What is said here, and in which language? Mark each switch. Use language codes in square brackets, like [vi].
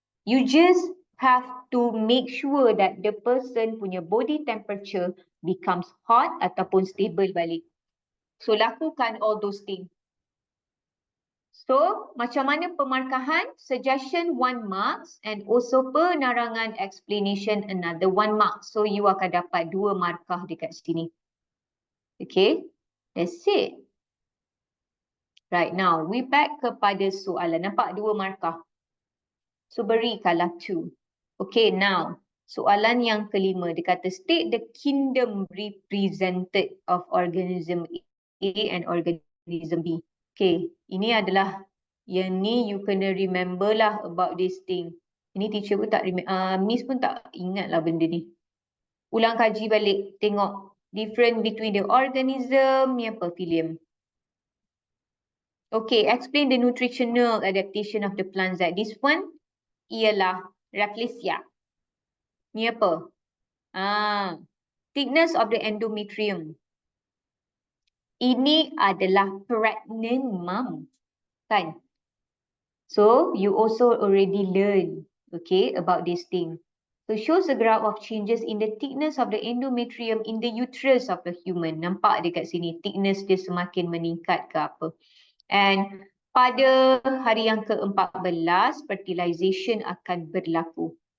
[en] You just have to make sure that the person punya body temperature becomes hot [ms] ataupun stable balik. So lakukan [en] all those things. [ms] So macam mana pemarkahan? [en] Suggestion 1 marks and also [ms] penerangan [en] explanation another 1 mark. [ms] So you akan dapat 2 markah dekat sini. [en] Okay, that's it. Right, now we back [ms] kepada soalan. Nampak 2 markah. So berikanlah 2. Okay, now soalan yang kelima. Dia kata [en] state the kingdom represented of organism A and organism B. [ms] Okay, ini adalah yang ni you kena remember lah [en] about this thing. [ms] Ini teacher pun tak Miss pun tak ingat lah benda ni. Ulang kaji balik, tengok [en] different between the organism [ms] ni apa phylum. [en] Okay, explain the nutritional adaptation of the plants. That this one [ms] ialah [en] Rafflesia. [ms] Ni apa? [en] Thickness of the endometrium. [ms] Ini adalah [en] pregnant mom. [ms] Kan? [en] So you also already learn, okay, about this thing. So shows a graph of changes in the thickness of the endometrium in the uterus of the human. [ms] Nampak dekat sini, thickness dia semakin meningkat ke apa. And pada hari yang ke-14, fertilization akan berlaku.